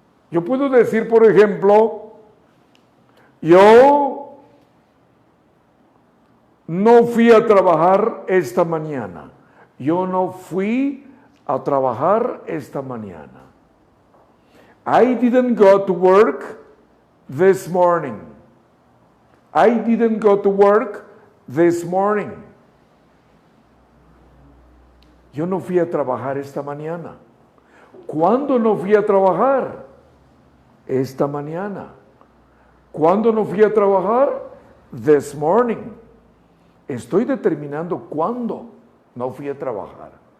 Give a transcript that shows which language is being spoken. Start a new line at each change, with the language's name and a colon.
Spanish: Yo puedo decir, por ejemplo, yo no fui a trabajar esta mañana. Yo no fui a trabajar esta mañana.
English: I didn't go to work this morning. I didn't go to work this morning.
Spanish: Yo no fui a trabajar esta mañana. ¿Cuándo no fui a trabajar? Esta mañana. ¿Cuándo no fui a trabajar?
English: This morning.
Spanish: Estoy determinando cuándo no fui a trabajar.